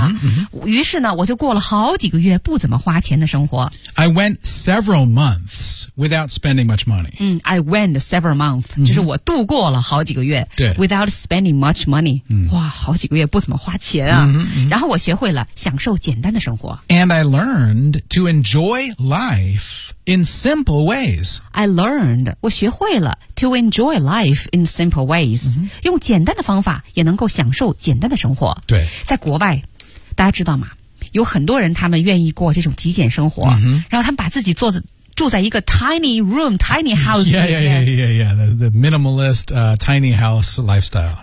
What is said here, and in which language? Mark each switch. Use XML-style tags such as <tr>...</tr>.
<zh>啊、于是呢我就过了好几个月不怎么花钱的生活</zh> <en>I went several months without spending much money、嗯、I went several months、mm-hmm.</en> <zh>就是我度过了好几个月</zh> <en>Without spending much money、 mm-hmm.</en> <zh>哇好几个月不怎么花钱啊、 mm-hmm. 然后我学会了享受简单的生活</zh> <en>And I learned to enjoy lifeIn simple ways. I learned,</en> <zh>我学会了</zh> <en>to enjoy life in simple ways.、 Mm-hmm.</en> <zh>用简单的方法也能够享受简单的生活。对。在国外，大家知道吗？有很多人他们愿意过这种极简生活。 Mm-hmm. 然后他们把自己做的住在一个</zh> <en>tiny room, tiny house. The minimalist, tiny house lifestyle.</en>